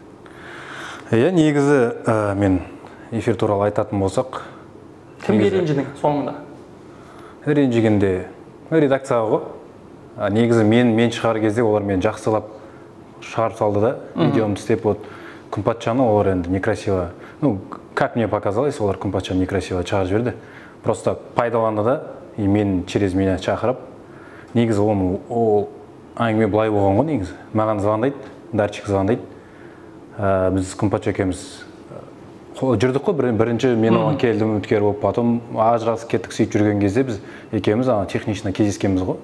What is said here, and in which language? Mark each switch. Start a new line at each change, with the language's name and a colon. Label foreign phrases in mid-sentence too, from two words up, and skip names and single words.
Kazakh: Негізі мен эфир туралы айтатын болсақ, кімге ренжідің соңында? Ренжігенде редакцияға ғой. Негізі мен шығар кезде олар мені жақсылап шығарып салды да, видеомды істеп, Күнпатшаны олар енді
Russian: некрасиво, как мне показалось,
Kazakh: олар Күнпатша некрасиво шығарып жіберді. Просто пайдаланды да, и мен
Russian: через меня
Kazakh: шақырып. Негізі ол әңгіме былай болған ғой негізі. Маған звондайды, Дарчик звондайды. Біз Күнпатша екеуміз жүрдік қой, бірінші мен оған келдім, үміткер болып, потом ажырасып кеттік, сөйтіп жүрген кезде біз екеуміз технично кездескенбіз ғой.